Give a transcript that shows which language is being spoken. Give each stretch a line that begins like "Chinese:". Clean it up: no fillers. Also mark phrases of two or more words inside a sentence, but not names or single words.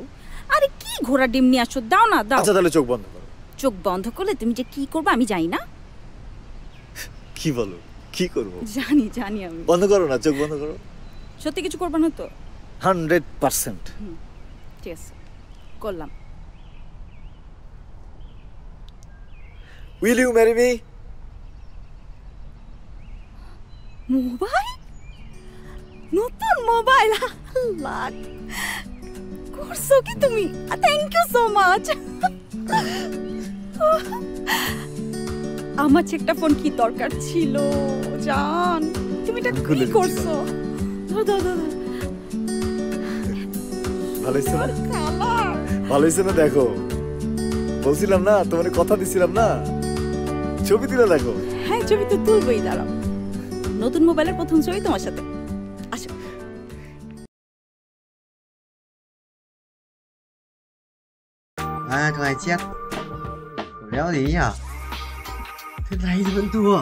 Bangla: আরে কি ঘোড়া ডিম নিয়ে আসছো, দাও না দাও। আচ্ছা তাহলে চোখ বন্ধ করো। চোখ বন্ধ করলে তুমি যে কি করবে আমি জানি না। কি বলো, কি করব? জানি জানি আমি। বন্ধ করো না, চোখ বন্ধ করো। সত্যি কিছু করবে না তো? 100%। ঠিক আছে, করলাম।
English: Will you marry me?
Bangla: মোবাইল, নতুন মোবাইল। লাখ করছো কি তুমি?
English: Thank you so much.
Bangla: আমার একটা ফোন কি দরকার ছিল জান, তুমি এটা কি করছো? ধর ধর ধর। ভালো হইছে না? ভালো হইছে না? দেখো, বলছিলাম না তোমার, কথা দিছিলাম না, ছবি তুলে দেখো। হ্যাঁ ছবি তো তুলবই, দাঁড়াও। নতুন মোবাইলের প্রথম ছবি তোমার সাথে। আসো।
Vietnamese: Thằng này chết. Đéo gì nhỉ? Thế này thì vẫn thua.